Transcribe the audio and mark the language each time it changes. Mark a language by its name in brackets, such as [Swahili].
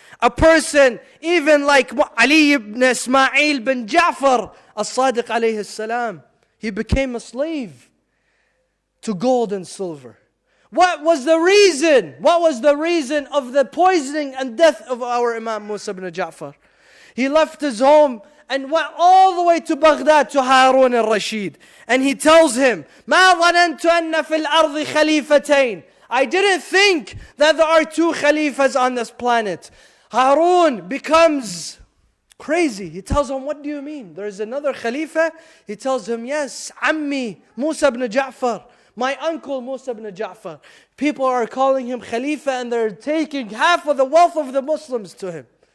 [English] A person, even like Ali ibn Ismail bin Ja'far, as-Sadiq alayhi salam, he became a slave to gold and silver. What was the reason? What was the reason of the poisoning and death of our Imam Musa ibn Ja'far? He left his home and went all the way to Baghdad to Harun al-Rashid. And he tells him, [Arabic] مَا ظَنَنْتُ أَنَّ فِي الْأَرْضِ خَلِيفَتَيْنِ. [English] I didn't think that there are 2 khalifas on this planet. Harun becomes crazy. He tells him, what do you mean? There is another khalifa? He tells him, yes, Ammi, Musa ibn Ja'far. My uncle Musa ibn Ja'far. People are calling him Khalifa and they're taking half of the wealth of the Muslims to him.